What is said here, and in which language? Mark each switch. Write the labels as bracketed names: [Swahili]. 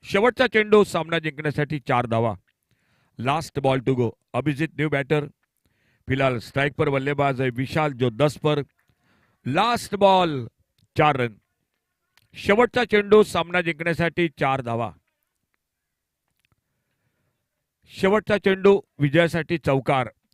[Marathi] शेवटचा चेंडू सामना जिंकण्यासाठी 4 धावा. [English] Last ball to go. Abhijit new batter. [Hindi] फिलहाल स्ट्राइक पर बल्लेबाज है विशाल जो 10 पर. [English] Last ball 4 run. [Marathi] शेवटचा चेंडू सामना जिंकण्यासाठी 4 धावा. शेवटचा चेंडू विजयासाठी चौकार.